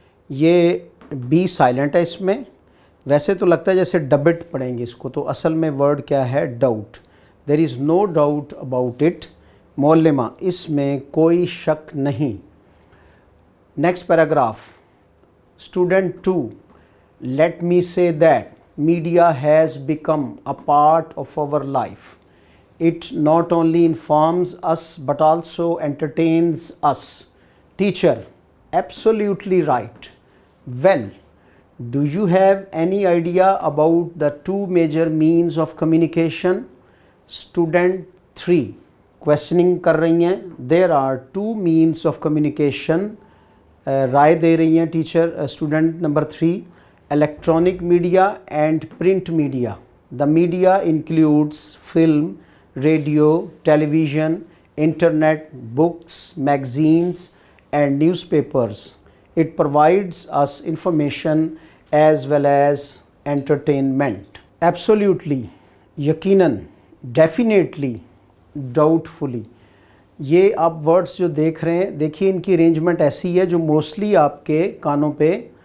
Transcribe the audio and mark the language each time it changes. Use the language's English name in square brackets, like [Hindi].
[Urdu] یہ be silent ہے اس میں، ویسے تو لگتا ہے جیسے ڈبٹ پڑھیں گے اس کو، تو اصل میں ورڈ کیا ہے؟ Doubt. [English] there is no doubt about it, [Urdu] معلمہ اس میں کوئی شک نہیں۔ Next paragraph, student 2، [English] Let me say that media has become a part of our life, it not only informs us but also entertains us. Teacher, absolutely right. Well, do you have any idea about the two major means of communication? Student 3 questioning [Urdu] کر رہی ہیں، [English] there are two means of communication، [Urdu] رائے دے رہی ہیں teacher student number 3، [English] electronic media and print media. The media includes film، radio, television, internet, books, magazines and newspapers. It provides us information as well as entertainment. Absolutely, یقیناً، definitely, doubtfully, [Urdu] یہ آپ words جو دیکھ رہے ہیں، دیکھیے ان کی arrangement ایسی ہے جو موسٹلی آپ کے کانوں پہ